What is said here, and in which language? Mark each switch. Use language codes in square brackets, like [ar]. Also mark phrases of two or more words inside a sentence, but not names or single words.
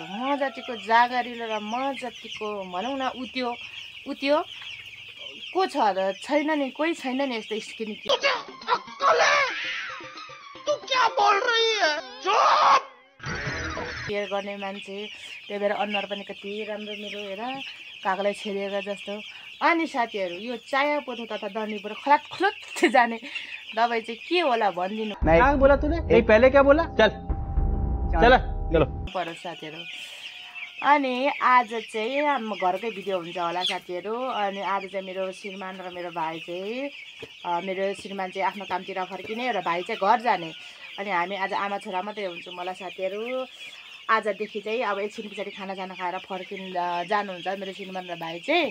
[ne] म जतिको जागरिलो र म जतिको भनौँ न उत्यो को छ र छैन नि, कोही छैन नि यस्तो [en] skin care [ne] गर्ने मान्छे। त्यही भएर अनुहार पनि कति राम्रो मेरो, हेर कागलाई छेडिएको जस्तो। अनि साथीहरू, यो चाया पोथो तथा डन्डीबाट खलात खुलुत जाने दबाई चाहिँ के होला भनिदिनु। [hi] बोला तूने नहीं, पहले क्या बोला? चल चलो [ne] पर्यो साथीहरू। अनि आज चाहिँ हाम्रो घरकै भिडियो हुन्छ होला साथीहरू। अनि आज चाहिँ मेरो श्रीमान र मेरो भाइ चाहिँ मेरो श्रीमान चाहिँ आफ्नो कामतिर फर्किने र भाइ चाहिँ घर जाने। अनि हामी आज आमा छोरा मात्रै हुन्छौँ होला साथीहरू। आजदेखि चाहिँ अब एकछिन पछाडि खानासाना खाएर जानुहुन्छ मेरो श्रीमान र भाइ चाहिँ।